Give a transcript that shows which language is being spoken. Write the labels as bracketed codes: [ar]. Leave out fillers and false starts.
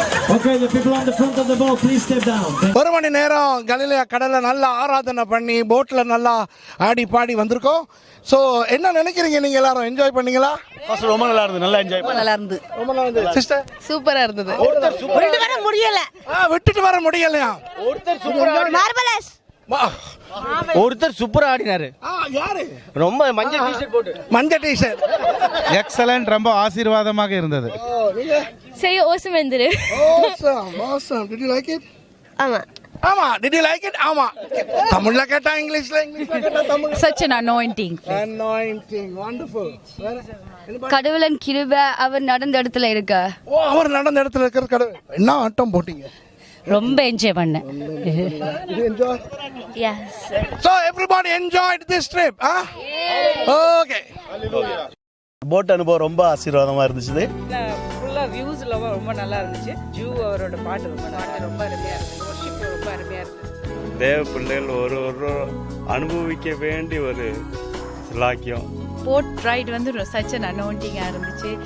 [en] Okay, the people on the front of the boat, please step down. [ta] ஒரு மணி நேரம் கலிலேயா கடல்ல நல்லா ஆராதனை பண்ணி போட்ல நல்லா ஆடி பாடி வந்திருக்கோம். ஸோ என்ன நினைக்கிறீங்க நீங்க எல்லாரும்? என்ஜாய் பண்ணீங்களா? ரொம்ப நல்லா இருந்தது, நல்லா என்ஜாய் நல்லா இருந்து ரொம்ப நல்லா இருந்தது. சிஸ்டர் சூப்பரா இருந்தது. விட்டு வர முடியல. விட்டுட்டு வர முடியலையா? [en] Marvelous. [ta] ஒருத்தர் சூப்பரா ஆடினாரு. யாரு? ரொம்ப மஞ்சள் டிஷர்ட் போட்டு. மஞ்சள் டிஷர்ட். எக்ஸலன்ட், ரொம்ப ஆசீர்வாதமாக இருந்தது. [en] Say awesome endru. Awesome. Did you like it? [ta] ஆமா. ஆமா. [en] Did you like it? [ta] ஆமா. தமிழ்ல கேட்டா இங்கிலீஷ்ல கேட்டா Tamil. [en] Such an anointing. Anointing. Wonderful. [ta] கடவுளின் கிருபை அவர் நடந்த இடத்துல இருக்க. அவர் நடந்த இடத்துல இருக்கிற கடவுள். என்ன ஆட்டம் போட்டீங்க? ரொம்ப என்ஜாய் பண்ணேன். [en] Did you enjoy? Yes. So everybody enjoyed this trip, huh? Okay. [ta] Boat அனுபவம் ரொம்ப ஆசீர்வாதமாக இருந்துச்சு. ஃபுல்லாக வியூஸ்லாம் ரொம்ப நல்லா இருந்துச்சு. ஜூ அவரோட பாட்டு ரொம்ப அருமையாக இருந்துச்சு. வர்ஷிப் ரொம்ப அருமையாக இருந்துச்சு. தேவ பிள்ளைகள் ஒரு அனுபவிக்க வேண்டிய ஒரு சிலாக்கியம். போட் ரைட் வந்து [en] such an [ta] அனௌண்டிங்காக இருந்துச்சு.